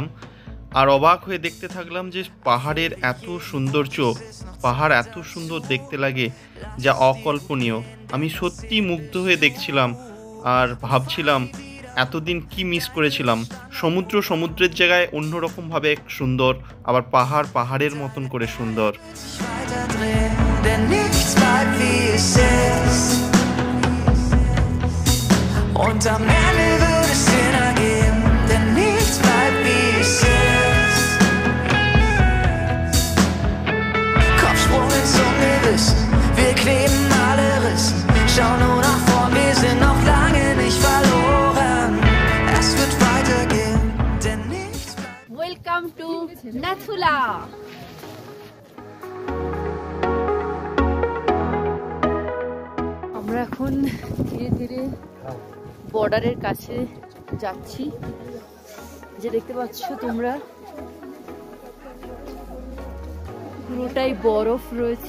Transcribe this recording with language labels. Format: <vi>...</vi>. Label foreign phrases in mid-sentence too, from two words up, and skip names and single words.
<bn>আর অবাক হয়ে দেখতে থাকলাম যে পাহাড়ের এত সৌন্দর্য, পাহাড় এত সুন্দর দেখতে লাগে যা অকল্পনীয়। আমি সত্যি মুগ্ধ হয়ে দেখছিলাম আর ভাবছিলাম এতদিন কি মিস করেছিলাম। সমুদ্রের জায়গায় অন্যরকমভাবে সুন্দর, আবার পাহাড়ের মতন করে সুন্দর।</bn> <de>Und am Ende wird es Sinn ergeben, denn nichts bleibt wie es ist. Kopfsprung ins Ungewissen, wir kleben alle Rissen. Schau nur nach vorn, wir sind noch lange nicht verloren. Es wird weitergehen, denn nichts bleibt.</de> <en>Welcome to Nathula.</en> <bn>আমরা এখন ধীরে ধীরে বর্ডারের কাছে যাচ্ছি। যে দেখতে পাচ্ছ তোমরা, পুরোটাই বরফ রয়েছে।</bn>